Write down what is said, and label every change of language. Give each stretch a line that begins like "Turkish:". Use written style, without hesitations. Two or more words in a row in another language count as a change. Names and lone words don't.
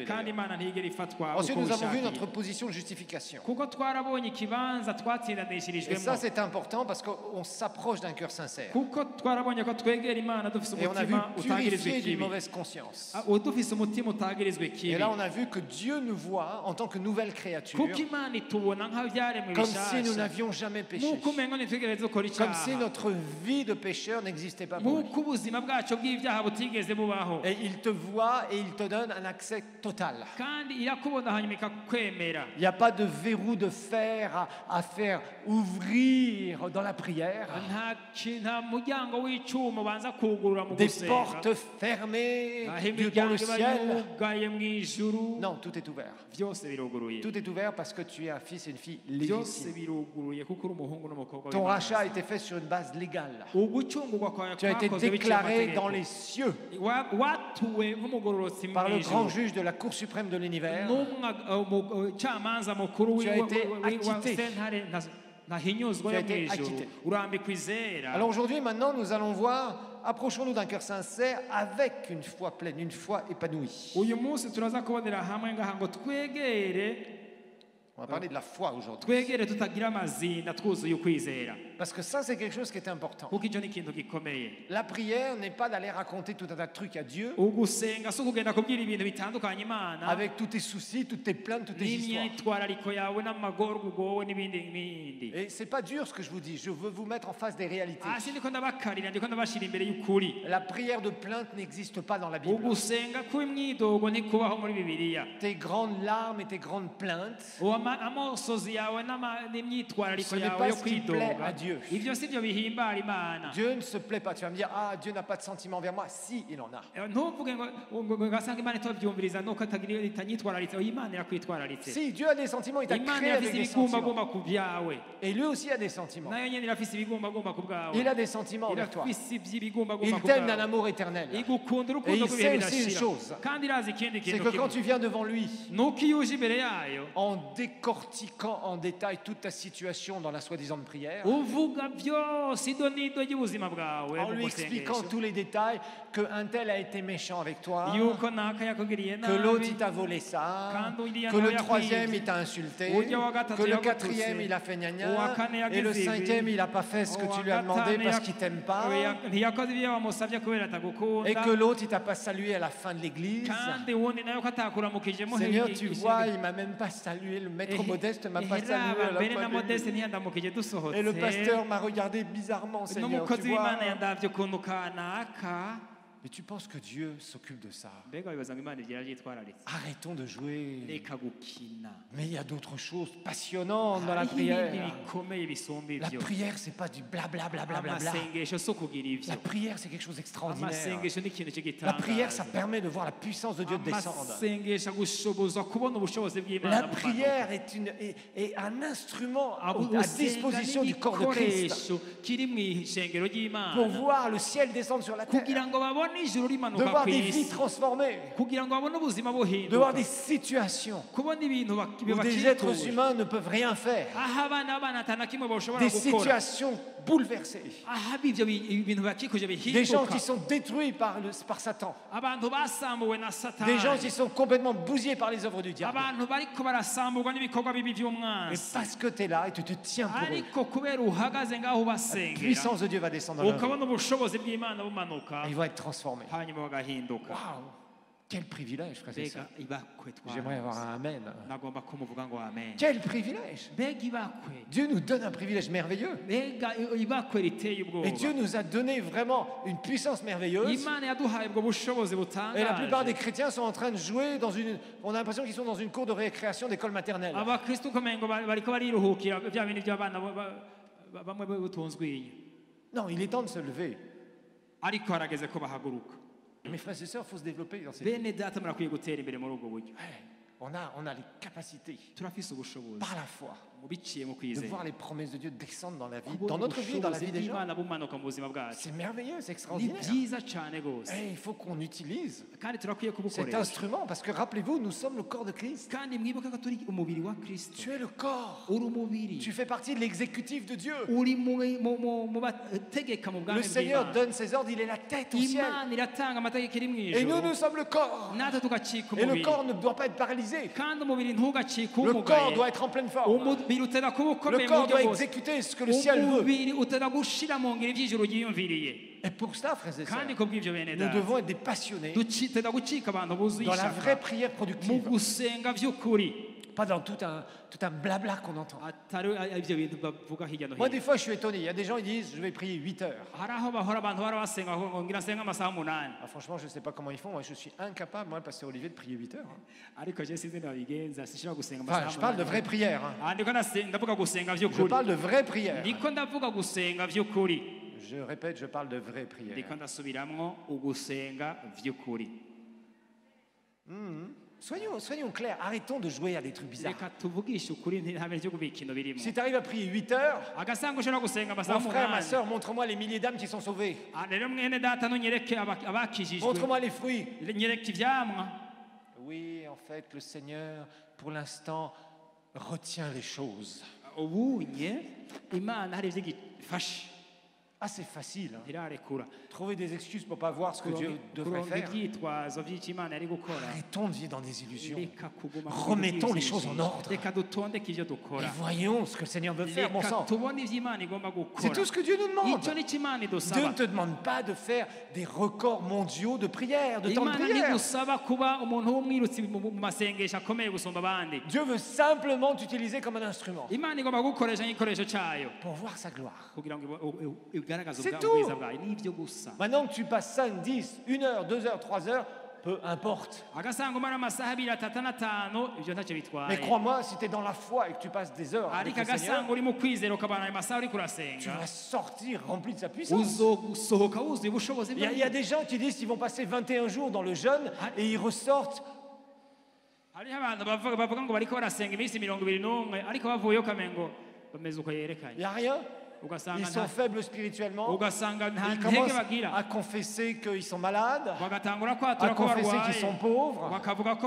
Rundi: kandi
French: d'ailleurs.
Rundi: imana ntigera ifatwa
French: Ensuite,
Rundi: uko
French: nous avons vu
Rundi: bishakiye.
French: notre position de justification.
Rundi: kuko twarabonye ikibanza
French: Et ça,
Rundi: twatsindanishirijwemo
French: c'est important parce qu'on s'approche d'un cœur sincère.
Rundi: kuko twarabonye ko twegera imana dufise
French: Et on a vu
Rundi: umutima utagirizwa
French: purifier d'une
Rundi: ikibi.
French: mauvaise conscience.
Rundi: Dufise umutima utagirizwa
French: Et
Rundi: ikibi
French: là, on a vu que Dieu nous voit en tant que nouvelle créature,
Rundi: kuko imana itubona nk'abyaremwe
French: comme si nous
Rundi: bishasha
French: n'avions jamais péché.
Rundi: nk'uko umengo ntitwigeze dukora
French: Comme si
Rundi: icyaha
French: notre vie de pécheur n'existait pas pour lui.
Rundi: nk'uko ubuzima bwacu bw'ibyaha butigeze bubaho
French: Et il te voit et il te donne un accès total.
Rundi: kandi irakubona hanyuma ikakwemera.
French: Il n'y a pas de verrou de fer à faire ouvrir dans la prière,
Rundi: nta muryango w'icyuma ubanza kugurura mu
French: des
Rundi: gusenga
French: portes fermées
Rundi: aho
French: dans
Rundi: imiryango
French: le
Rundi: iba
French: ciel.
Rundi: yugaye mu ijuru.
French: Non, tout est ouvert.
Rundi: byose biruguruye
French: Tout est ouvert parce que tu es un fils et une fille
Rundi: byose
French: légitime.
Rundi: biruguruye kuko uri umuhungu n'umukobwa
French: Ton
Rundi: w'Imana.
French: rachat a été fait sur une base légale.
Rundi: ugucungurwa kwawe
French: Tu as été
Rundi: kwakozwe biciye
French: déclaré
Rundi: amategeko.
French: dans les cieux
Rundi: watuwe nk'umugororotsi
French: par
Rundi: mu
French: le grand
Rundi: ijuru
French: juge de la Cour suprême de l'univers.
Rundi: n'umucamanza mukuru
French: Tu as été
Rundi: wa
French: acquitté.
Rundi: sentare ntahinyuzwa
French: Tu as
Rundi: yo mu
French: été
Rundi: ijuru
French: acquitté.
Rundi: urambikwa izera.
French: Alors aujourd'hui, maintenant, nous allons voir, approchons-nous d'un cœur sincère avec une foi pleine, une foi épanouie.
Rundi: uyu munsi turaza kubonera hamwe ngaha ngo twegere
French: On va parler de la foi aujourd'hui.
Rundi: twegere tutagira amazinda twuzuye ukwizera
French: Parce que ça, c'est quelque chose qui est important.
Rundi: kuko icyo ni ikintu gikomeye.
French: La prière n'est pas d'aller raconter tout un tas de trucs à Dieu
Rundi: ugusenga si ukugenda kubwira ibintu bitandukanye imana
French: avec tous tes soucis, toutes tes plaintes, toutes tes histoires.
Rundi: n'imyitwarariko yawe n'amagorwa ugowe n'ibindi n'ibindi.
French: Et c'est pas dur ce que je vous dis. Je veux vous mettre en face des réalités.
Rundi: hasi ndiko ndabakarira ndiko ndabashira imbere y'ukuri.
French: La prière de plainte n'existe pas dans la Bible.
Rundi: ugusenga kw'imyidogo ntikubaho muri bibiliya.
French: Tes grandes larmes et tes grandes plaintes,
Rundi: amosozi yawe n'imyitwarariko
French: Ce n'est
Rundi: yawe
French: pas
Rundi: yo
French: ce qui plaît
Rundi: kwidoga
French: à Dieu.
Rundi: ibyo si byo bihimbara imana.
French: Dieu ne se plaît pas. Tu vas me dire, ah, Dieu n'a pas de sentiment envers moi. Si, il en a.
Rundi: ntuvuge ngo ngasanga imana itabyumviriza nuko itanyitwararitse. imana irakwitwararitse.
French: Si, Dieu a des sentiments, il t'a
Rundi: imana
French: créé avec
Rundi: irafise
French: des sentiments.
Rundi: ibigumbagumba ku byawe
French: Et lui aussi a des sentiments.
Rundi: nayo nyine irafise ibigumbagumba ku bwawe.
French: Il a des sentiments envers toi.
Rundi: irafise iby'ibigumbagumba
French: Il
Rundi: ku
French: t'aime d'un
Rundi: bwawe.
French: amour éternel.
Rundi: igukunda
French: Et
Rundi: urukundo
French: il
Rundi: rw'ibihe
French: sait aussi une
Rundi: bidashira
French: chose.
Rundi: kandi irazi ikindi
French: C'est
Rundi: kintu
French: que quand
Rundi: kimwe
French: tu viens devant lui,
Rundi: nuko iyo uje imbere yayo
French: en décortiquant en détail toute ta situation dans la soi-disant prière,
Rundi: uvuga byose ido n'ido ry'ubuzima bwawe
French: en
Rundi: mu
French: lui expliquant
Rundi: gusengesha
French: tous les détails, qu'un tel a été méchant avec toi,
Rundi: yuko naka yakugiriye
French: que l'autre
Rundi: nabi
French: il t'a volé ça, Quand il y a que le un troisième
Rundi: yakwibye,
French: il t'a insulté,
Rundi: ujya wa gatatu
French: que le
Rundi: yagututse,
French: quatrième il a fait gna gna,
Rundi: uwa kane
French: et le
Rundi: yagize ibi,
French: cinquième il a pas fait ce que tu lui as demandé parce qu'il t'aime pas,
Rundi: ntiyakoze ibyo wamusabye kubera
French: et
Rundi: atagukunda
French: que l'autre il t'a pas salué à la fin de l'église.
Rundi: kandi uwundi nayo ko atakuramukijemo
French: Seigneur, tu vois, il m'a même pas salué, le maître modeste m'a pas salué à la
Rundi: mbere na
French: fin de modeste l'église.
Rundi: ntiyandamukije dusohotse
French: Et le pasteur m'a regardé bizarrement, Seigneur, tu
Rundi: n'umukozi
French: vois.
Rundi: w'imana yandavye ukuntu kanaka.
French: Mais tu penses que Dieu s'occupe de ça?
Rundi: mbega wibaza ngo imana igira yitwararitse.
French: Arrêtons de jouer.
Rundi: reka gukina.
French: Mais il y a d'autres choses passionnantes dans la
Rundi: hariho ibindi
French: prière.
Rundi: bikomeye bisumba
French: La
Rundi: ivyo.
French: prière, c'est pas du blablabla.
Rundi: amasengesho si ukugira ivyo.
French: La prière, c'est quelque chose d'extraordinaire.
Rundi: amasengesho ni ikintu
French: La prière, ça
Rundi: cy'igitangaza.
French: permet de voir la puissance de Dieu descendre.
Rundi: amasengesho agushoboza kubona ubushobozi bw'imana
French: La
Rundi: bumanuka.
French: prière est un instrument à
Rundi: Gusenga
French: disposition du corps de Christ
Rundi: n'igikoresho kiri mu ishengero ry'imana
French: pour voir le ciel descendre sur la terre,
Rundi: kugira ngo babone ijuru
French: de
Rundi: rimanuka
French: voir
Rundi: ku
French: des vies
Rundi: isi
French: transformées,
Rundi: kugira ngo babone ubuzima
French: de voir
Rundi: buhinduka
French: des situations
Rundi: kubona ibintu
French: où des êtres humains ne peuvent rien faire,
Rundi: aho abana atana kimwe bashobora
French: des
Rundi: gukora
French: situations bouleversées,
Rundi: aho ibyo bintu bakikuje
French: des gens
Rundi: bihinduka
French: qui sont détruits par Satan,
Rundi: abantu basambuwe na
French: des gens
Rundi: satani
French: qui sont complètement bousillés par les œuvres du diable.
Rundi: abantu bariko barasamburwa n'ibikorwa bibi
French: Et
Rundi: by'umwansi
French: parce que tu es là et tu te tiens pour eux,
Rundi: ariko kubera uhagaze ngaho
French: la
Rundi: ubasengera
French: puissance de Dieu va descendre dans leur vie.
Rundi: ukabona ubushobozi bw'imana bumanuka
French: Et ils vont être transformés.
Rundi: hanyuma bagahinduka.
French: Waouh, quel privilège, frères et
Rundi: mbega
French: sœurs.
Rundi: ibakwe
French: J'aimerais avoir
Rundi: twaronse.
French: un amen.
Rundi: nagomba ko muvuga ngo amen.
French: Quel privilège.
Rundi: mbega ibakwe
French: Dieu nous donne un privilège merveilleux.
Rundi: mbega ibakwe riteye ubwoba.
French: Et Dieu nous a donné vraiment une puissance merveilleuse.
Rundi: imana yaduhaye ubwo bushobozi
French: Et la plupart des
Rundi: butangaje.
French: chrétiens sont en train de jouer dans une... On a l'impression qu'ils sont dans une cour de récréation d'école maternelle.
Rundi: abakristo ukomengo bariko bariruhukira bya bindi by'abana bamwe butunzwiye
French: Non, il est temps de se lever.
Rundi: ariko harageze ko bahaguruka.
French: Mes frères et sœurs, il faut se développer dans ces vies.
Rundi: bene data murakwiye gutera imbere muri ubwo buryo.
French: Ouais, on a les capacités
Rundi: turafise ubushobozi
French: par la foi
Rundi: biciye mu
French: de
Rundi: kwizera
French: voir les promesses de Dieu descendre dans la vie,
Rundi: kubona
French: dans notre vie, dans la
Rundi: ubushobozi
French: vie des gens.
Rundi: bw'Imana bumanuka mu buzima bwacu
French: C'est merveilleux, c'est
Rundi: ni
French: extraordinaire.
Rundi: byiza cyane rwose
French: Et il faut qu'on utilise
Rundi: kandi turakwiye
French: cet
Rundi: kubukoresha
French: instrument parce que rappelez-vous, nous sommes le corps de Christ.
Rundi: kandi mwibuke ko turi umubiri wa kristo
French: Tu es le corps.
Rundi: uri umubiri
French: Tu fais partie de l'exécutif de Dieu.
Rundi: uri mu bategeka mu
French: Le
Rundi: bwami
French: Seigneur
Rundi: bw'Imana
French: donne ses ordres, il est la tête au ciel.
Rundi: imana iratanga amategeko iri mu
French: Et nous,
Rundi: ijuru
French: nous sommes le corps.
Rundi: natwe tugacika
French: Et le
Rundi: umubiri
French: corps ne doit pas être paralysé.
Rundi: kandi umubiri ntugacike
French: Le corps
Rundi: umugaye
French: doit être en pleine forme.
Rundi: umubiri utera kuba
French: Le
Rundi: ukomeye mu
French: corps
Rundi: buryo
French: doit
Rundi: bwose
French: exécuter ce que le ciel veut.
Rundi: umubiri utera gushira mu ngiro iby'ijuru ryiyumviriye
French: Et pour cela, frères et sœurs,
Rundi: kandi ku bw'ibyo bene
French: nous
Rundi: data
French: devons être des passionnés
Rundi: tutera gucika abantu buzuye
French: dans la vraie
Rundi: ishaka
French: prière
Rundi: mu
French: productive,
Rundi: gusenga by'ukuri
French: pas dans tout un blabla qu'on entend.
Rundi: atari ibyo bintu bavuga hirya no
French: Moi,
Rundi: hino
French: des fois, je suis étonné. Il y a des gens qui disent je vais prier 8 heures.
Rundi: hari aho bahora abantu bara basenga ngo ngira nsenga amasaha 8
French: Ah, franchement, je ne sais pas comment ils font. Moi, je suis incapable, moi, le pasteur Olivier, de prier 8 heures.
Rundi: ariko je sinzi nabigenza sinshobora gusenga
French: Enfin,
Rundi: amasaha
French: je parle de vraie prière.
Rundi: ndiko ndavuga gusenga
French: Je
Rundi: by'ukuri
French: parle de vraie prière.
Rundi: ndiko ndavuga gusenga by'ukuri
French: Je répète, je parle de vraie prière.
Rundi: ndiko ndasubiramwo ugusenga by'ukuri
French: Soyons clairs, arrêtons de jouer à des trucs bizarres.
Rundi: reka tuvugishe ukuri ntihabe ryo kubikino birimo
French: Si tu arrives à prier 8 heures,
Rundi: agasanga ushobora gusenga amasaha
French: mon frère, ma
Rundi: 8
French: soeur, montre-moi les milliers d'âmes qui sont sauvées.
Rundi: rero mwene data nunyereke abakijijwe
French: Montre-moi les fruits.
Rundi: nyereke ivyamwa
French: Oui, en fait, le Seigneur, pour l'instant, retient les choses.
Rundi: ubunye imana hari ivyo igifashe
French: Ah, c'est facile. Hein.
Rundi: ntirarekura
French: Trouver des excuses pour pas voir ce que Dieu devrait
Rundi: kuronka
French: faire.
Rundi: ivyitwazo vy'icyo imana yari gukora
French: Arrêtons de vivre dans des illusions.
Rundi: reka kuguma
French: Remettons les choses en ordre.
Rundi: reka dutondeke ivyo
French: Et
Rundi: dukora
French: voyons ce que le Seigneur veut faire, mon
Rundi: reka
French: sang.
Rundi: tubone ivyo imana igomba
French: C'est
Rundi: gukora
French: tout ce que Dieu nous demande.
Rundi: icyo nicyo imana
French: Dieu ne
Rundi: idusaba
French: te demande pas de faire des records mondiaux de prière, de temps de
Rundi: imana
French: prière.
Rundi: ntigusaba kuba umuntu w'umwirutsi mu masengesho akomeye gusumba abandi
French: Dieu veut simplement t'utiliser comme un instrument
Rundi: imana igomba gukoresha nk'igikoresho cyayo
French: pour voir sa gloire.
Rundi: kugira ngo igaragaze
French: C'est
Rundi: ubwiza
French: tout.
Rundi: bwayo n'ibyo gusa
French: Maintenant que tu passes 5, 10, 1 heure, 2 heures, 3 heures, peu importe.
Rundi: agasanga umara amasaha 2, 3, 5 ibyo ntacyo
French: Mais
Rundi: bitwaye
French: crois-moi, si tu es dans la foi et que tu passes des heures avec
Rundi: ariko
French: le Seigneur,
Rundi: agasanga uri mu kwizera ukabana ayo masaha uri
French: tu
Rundi: kurasenga
French: vas sortir rempli de sa puissance.
Rundi: uzosohoka wuzuye ubushobozi
French: Il y a des gens qui disent qu'ils vont passer 21 jours dans le jeûne et ils ressortent.
Rundi: hariho abantu bavuga ngo bariko barasenga iminsi 21 ariko bavuyeyo ukamengo bameze uko
French: Il
Rundi: yerekanye
French: n'y a rien.
Rundi: ugasanga
French: Ils sont faibles spirituellement.
Rundi: ugasanga nta
French: Ils
Rundi: ntege
French: commencent
Rundi: bagira
French: à confesser qu'ils sont malades,
Rundi: bagatangura
French: à
Rundi: kwatura ko
French: confesser qu'ils
Rundi: barwaye
French: sont pauvres,
Rundi: bakavuga ko